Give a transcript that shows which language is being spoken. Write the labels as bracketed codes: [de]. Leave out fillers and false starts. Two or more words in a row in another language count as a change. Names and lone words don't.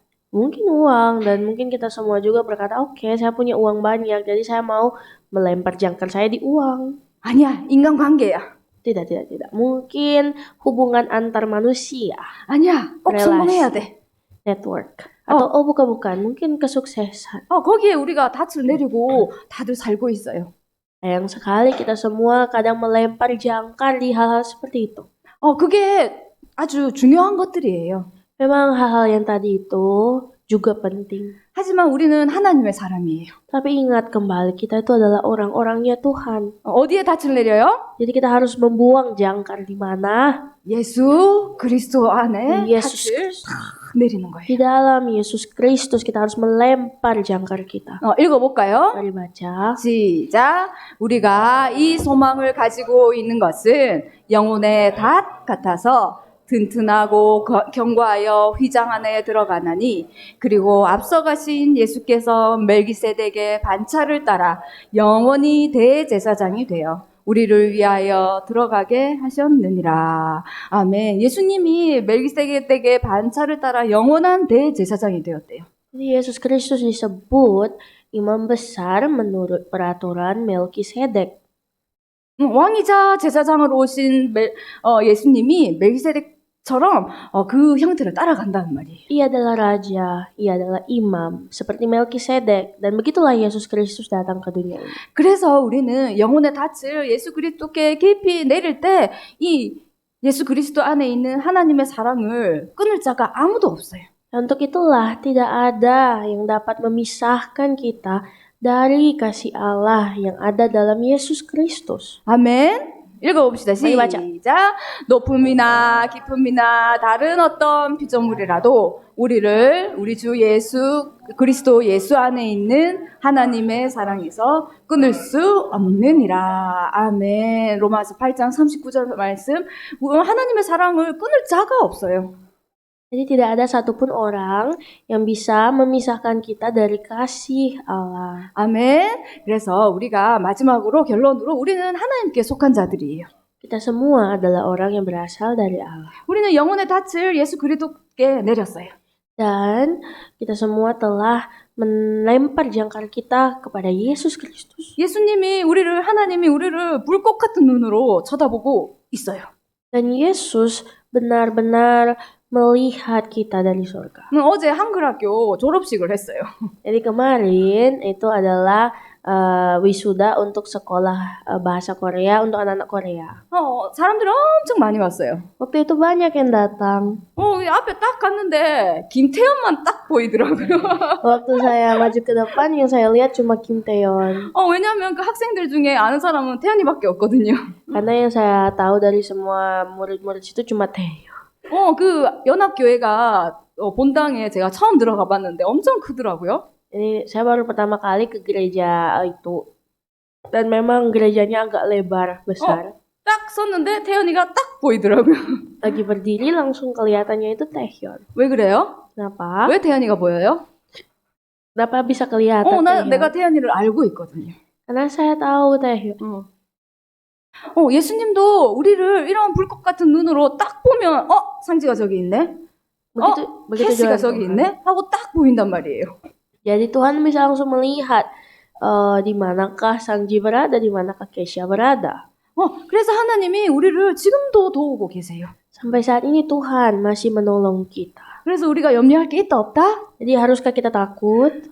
[id] Mungkin uang, dan mungkin kita semua juga berkata, oke, saya punya uang banyak, jadi saya mau melempar jangkar saya di uang. [ko] 아니야, 인간관계야. [id] Tidak. Mungkin hubungan antar manusia. [ko] 아니야, 꼭 [id] relasi, [ko] 성공해야 돼. [id] network. Atau bukan, mungkin kesuksesan. [ko] 거기에 우리가 닻을 내리고 다들 살고 있어요. [id] Sayang sekali kita semua kadang melempar jangkar di hal-hal seperti itu. [ko] 그게 아주 중요한 것들이에요. [id] Memang hal-hal yang tadi itu juga penting. [ko] 하지만 우리는 하나님의 사람이에요. [id] Tapi ingat kembali, kita itu adalah orang-orangnya Tuhan. [ko] 어디에 닻을 내려요? [id] Jadi kita harus membuang jangkar di mana? [ko] 예수 그리스도 안에 Yesus 닻을 내리는 거예요. [id] Di dalam Yesus Kristus kita harus melempar jangkar kita. [ko] 읽어볼까요? [id] Mari baca. [ko] 시작. 우리가 이 소망을 가지고 있는 것은 영혼의 닷 같아서 튼튼하고 견고하여 휘장 안에 들어가나니 그리고 앞서가신 예수께서 멜기세덱의 반차를 따라 영원히 대제사장이 되어 우리를 위하여 들어가게 하셨느니라. 아멘. 예수님이 멜기세덱의 반차를 따라 영원한 대제사장이 되었대요. [id] Jadi Yesus Kristus disebut imam besar menurut peraturan Melkisedek. [ko] 왕이자 제사장으로 오신 예수님이 멜기세덱처럼 그 형태를 따라간다는 말이에요. [id] Ia adalah raja, ia adalah imam seperti Melkisedek, dan begitulah Yesus Kristus datang ke dunia ini. [ko] 그래서 우리는 영혼의 닻을 예수 그리스도께 깊이 내릴 때 이 예수 그리스도 안에 있는 하나님의 사랑을 끊을 자가 아무도 없어요. [id] Untuk itulah tidak ada yang dapat memisahkan kita dari kasih Allah yang ada dalam Yesus Kristus. [ko] 아멘. 읽어봅시다. 빨리 맞아. 시작. 높음이나 깊음이나 다른 어떤 피조물이라도 우리 주 예수 그리스도 예수 안에 있는 하나님의 사랑에서 끊을 수 없느니라. 아멘. 로마서 8장 39절 말씀. 하나님의 사랑을 끊을 자가 없어요. [id] Jadi tidak ada satupun orang yang bisa memisahkan kita dari kasih Allah. [ko] 아멘. 그래서 우리가 마지막으로 결론으로 우리는 하나님께 속한 자들이에요. [id] Kita semua adalah orang yang berasal dari Allah. [ko] 우리는 영혼의 닻을 예수 그리스도께 내렸어요. [id] Dan kita semua telah melempar jangkar kita kepada Yesus Kristus. [ko] 하나님이 우리를 불꽃 같은 눈으로 쳐다보고 있어요. [id] Dan Yesus benar-benar melihat kita dari surga. [ko] 어제 한글학교 졸업식을 했어요. [id] Jadi kemarin itu adalah wisuda untuk sekolah bahasa Korea untuk anak-anak Korea. [ko] 사람들이 엄청 많이 왔어요. [id] Waktu itu banyak yang datang. [ko] 앞에 딱 갔는데 김태현만 딱 보이더라고요. [id] Waktu saya maju ke depan yang saya lihat cuma Kim Taeyeon. [ko] 왜냐하면 그 학생들 중에 아는 사람은 태현이밖에 없거든요. [id] Karena yang saya tahu dari semua murid-murid situ cuma Taeyeon. [ko] 그 연합교회가 본당에 제가 처음 들어가 봤는데 엄청 크더라고요. [id] Ini saya baru pertama kali ke gereja itu. Dan memang gerejanya agak lebar, besar. [ko] 딱 섰는데 태연이가 딱 보이더라고요. [id] Lagi berdiri langsung kelihatannya itu Taeyeon. [ko] 왜 그래요? [id] Kenapa? [ko] 왜 태연이가 보여요? [id] Kenapa bisa kelihatan Taeyeon? [ko] 내가 태연이를 알고 있거든요. [id] Karena saya tahu Taeyeon. [ko] 예수님도 우리를 이런 불꽃 같은 눈으로 딱 보면 상지가 저기 있네. [id] Begitu [ko] 캐시가 [id] juga [ko] 저기 있네. 하고 딱 보인단 말이에요. [id] Jadi Tuhan bisa langsung melihat di manakah Sangji berada, di manakah Kesha berada. [ko] 그래서 하나님이 우리를 지금도 도우고 계세요. [id] Sampai saat ini Tuhan masih menolong kita. [ko] 그래서 우리가 염려할 게 있다 없다? [id] Jadi haruskah kita takut?